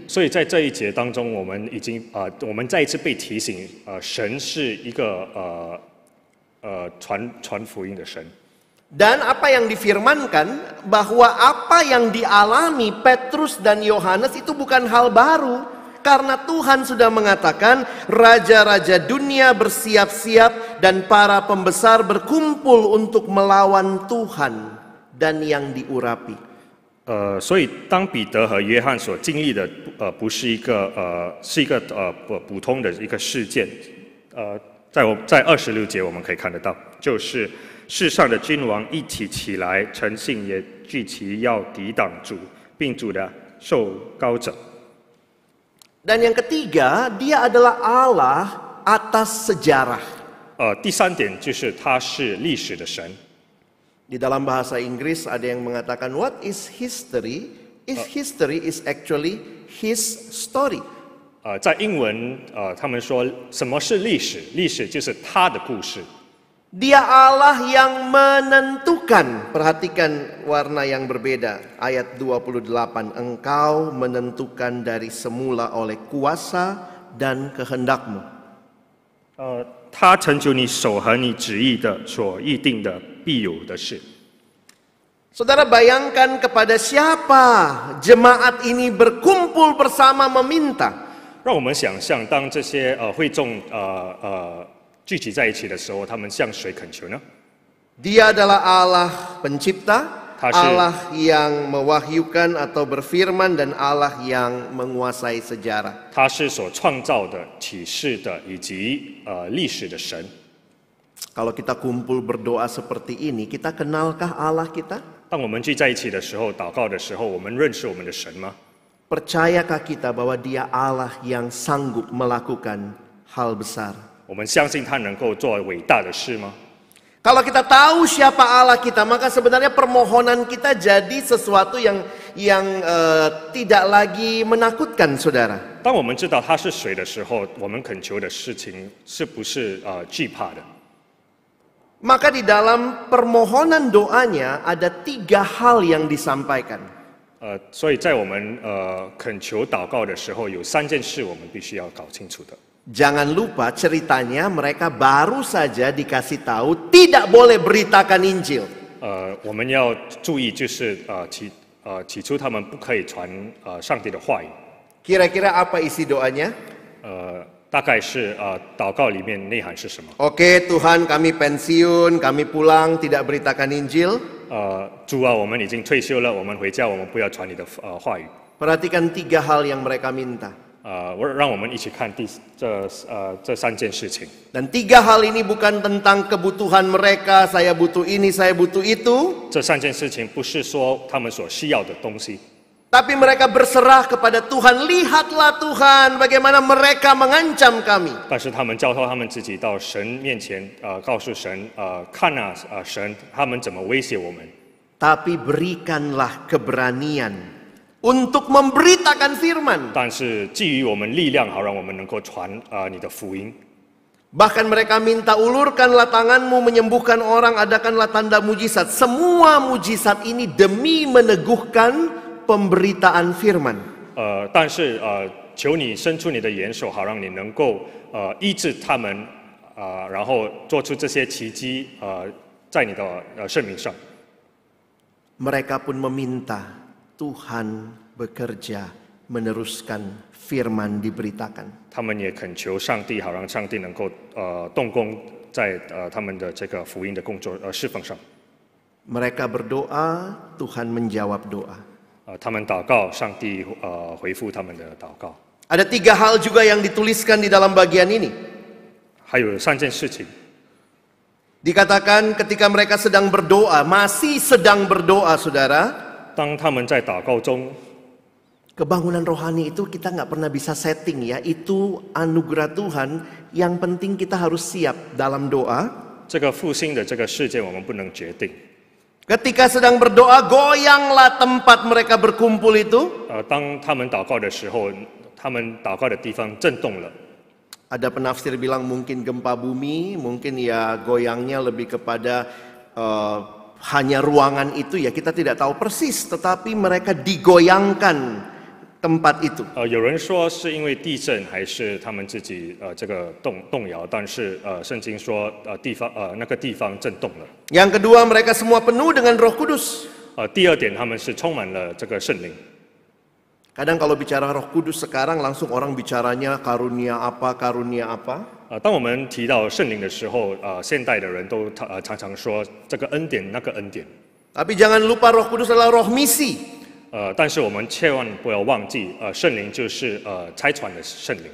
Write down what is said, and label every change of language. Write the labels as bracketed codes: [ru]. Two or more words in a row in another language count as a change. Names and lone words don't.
[zh] 所以在这一节当中，我们再一次被提醒，神是一个传福音的神。 [id] Dan apa yang difirmankan bahwa apa yang dialami Petrus dan Yohanes itu bukan hal baru. Karena Tuhan sudah mengatakan raja-raja dunia bersiap-siap dan para pembesar berkumpul untuk melawan Tuhan dan yang diurapi. [zh] 所以当彼得和约翰所经历的不是一个普通的一个事件，在26节我们可以看得到，就是世上的君王一起来，诚信也聚齐要抵挡主，并主的受膏者。 [id] Dan yang ketiga, dia adalah Allah atas sejarah. [zh] 第三点就是他是历史的神。 [id] Di dalam bahasa Inggris ada yang mengatakan [en] what is history? History is actually his story. [zh] 在英文他们说什么是历史？历史就是他的故事。 [id] Dia Allah yang menentukan. Perhatikan warna yang berbeda. Ayat 28. Engkau menentukan dari semula oleh kuasa dan kehendakmu. [zh] 他成就你手和你旨意的所预定的必有的事。 [id] Saudara bayangkan kepada siapa jemaat ini berkumpul bersama meminta. [zh] 让我们想象，当这些会众聚集在一起的时候，他们向谁恳求呢？ [id] Dia adalah Allah pencipta, Tasya. Allah yang mewahyukan atau berfirman dan Allah yang menguasai sejarah. [zh] 他是所创造的、启示的以及历史的神。 [id] Kalau kita kumpul berdoa seperti ini, kita kenalkah Allah kita? [zh] 当我们聚在一起的时候，祷告的时候，我们认识我们的神吗？ [id] Percayakah kita bahwa Dia Allah yang sanggup melakukan hal besar? [zh] 我们相信他能够做伟大的事吗？ [id] Kalau kita tahu siapa Allah kita, maka sebenarnya permohonan kita jadi sesuatu yang tidak lagi menakutkan, saudara. [zh] 当我们知道他是谁的时候，我们恳求的事情是不是惧怕的？ [id] Maka di dalam permohonan doanya ada 3 hal yang disampaikan. [zh] 所以在我们恳求祷告的时候，有3件事我们必须要搞清楚的。 [id] Jangan lupa ceritanya mereka baru saja dikasih tahu tidak boleh beritakan Injil. [zh] 我们要注意，就是起初他们不可以传上帝的话语。 [id] Kira-kira apa isi doanya? [zh] 大概是祷告里面内涵是什么？ [id] Oke Tuhan, kami pensiun, kami pulang, tidak beritakan Injil. [zh] 主啊，我们已经退休了，我们回家，我们不要传你的话语。 [id] Perhatikan 3 hal yang mereka minta. [zh] 让我们一起看这3件事情。 [id] Dan 3 hal ini bukan tentang kebutuhan mereka, saya butuh ini, saya butuh itu. [zh] 这3件事情不是说他们所需要的东西， [id] Tapi mereka berserah kepada Tuhan. Lihatlah Tuhan, bagaimana mereka mengancam kami. [zh] 但是他们交托他们自己到神面前，告诉神，看啊，神，他们怎么威胁我们？ [id] Tapi berikanlah keberanian untuk memberitakan firman. [zh] 但是基于我们力量，好让我们能够传你的福音。 [id] Bahkan mereka minta ulurkanlah tanganmu menyembuhkan orang, adakanlah tanda mujizat. Semua mujizat ini demi meneguhkan pemberitaan firman. [zh] 但是求你伸出你的援手，好让你能够医治他们，然后做出这些奇迹，在你的圣名上。 [id] Mereka pun meminta Tuhan bekerja meneruskan firman diberitakan. [zh] 他们也恳求上帝，好让上帝能够动工在他们的这个福音的工作侍奉上。 [id] Mereka berdoa, Tuhan menjawab doa. [zh] 他们祷告，上帝回复他们的祷告。 [id] Ada 3 hal juga yang dituliskan di dalam bagian ini. [zh] 还有3件事情， [id] Dikatakan ketika mereka sedang berdoa, masih sedang berdoa, saudara. [zh] 当他们在祷告中， [id] Kebangunan rohani itu kita nggak pernah bisa setting ya. Itu anugerah Tuhan. Yang penting kita harus siap dalam doa. [zh] 这个复兴的这个事件我们不能决定。 [id] Ketika sedang berdoa, goyanglah tempat mereka berkumpul itu. [zh] 当他们祷告的时候，他们祷告的地方震动了。 [id] Ada penafsir bilang mungkin gempa bumi, mungkin ya goyangnya lebih kepada hanya ruangan itu ya, kita tidak tahu persis, tetapi mereka digoyangkan tempat itu. [zh] 有人说是因为地震，还是他们自己这个动摇，但是圣经说那个地方震动了。 [id] Yang kedua, mereka semua penuh dengan Roh Kudus. [zh] 第二点，他们是充满了这个圣灵。 [id] Kadang kalau bicara Roh Kudus sekarang langsung orang bicaranya karunia apa, karunia apa. [zh] 当我们提到圣灵的时候，现代的人都常常说这个恩典那个恩典。 [id] Tapi jangan lupa Roh Kudus adalah roh misi. [zh] 但是我们千万不要忘记，圣灵就是差传的圣灵。